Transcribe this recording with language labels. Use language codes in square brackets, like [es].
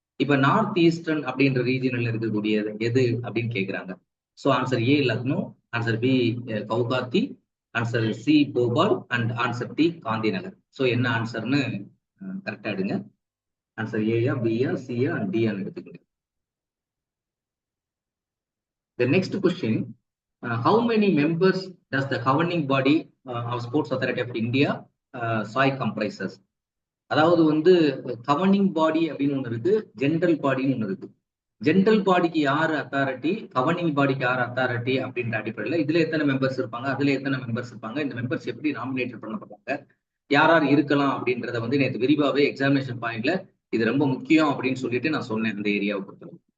[ta] இப்ப north eastern அப்படின்ற ரீஜியன்ல இருக்கக்கூடிய எது அப்படின்னு கேட்கிறாங்க. [en] So answer A Lucknow, answer B Guwahati, answer C Bhopal and answer D Gandhi Nagar. [ta] So என்ன ஆன்சர்னு கரெக்டா எடுங்க. ஆன்சர் ஏயா பியா சியா அண்ட் டியான்னு எடுத்துக்கோங்க. [en] The next question, how many members does the governing body of Sports Authority of India SAI comprises? [ta] அதாவது வந்து கவர்னிங் பாடி அப்படின்னு ஒண்ணு இருக்கு, ஜென்ரல் பாடின்னு ஒண்ணு இருக்கு. ஜென்ரல் பாடிக்கு யார் அத்தாரிட்டி, கவர்னிங் பாடிக்கு யார் அத்தாரிட்டி அப்படின்ற அடிப்படையில் இதுல எத்தனை மெம்பர்ஸ் இருப்பாங்க, அதுல எத்தனை மெம்பர்ஸ் இருப்பாங்க, இந்த மெம்பர்ஸ் எப்படி நாமினேட் பண்ணப்படுறாங்க, யார் யார் இருக்கலாம் அப்படின்றத வந்து நேற்று விரிவாவே எக்ஸாமினேஷன் பாயிண்ட்ல இது ரொம்ப முக்கியம் அப்படின்னு சொல்லிட்டு நான் சொன்னேன் அந்த ஏரியாவை பொறுத்தவரை.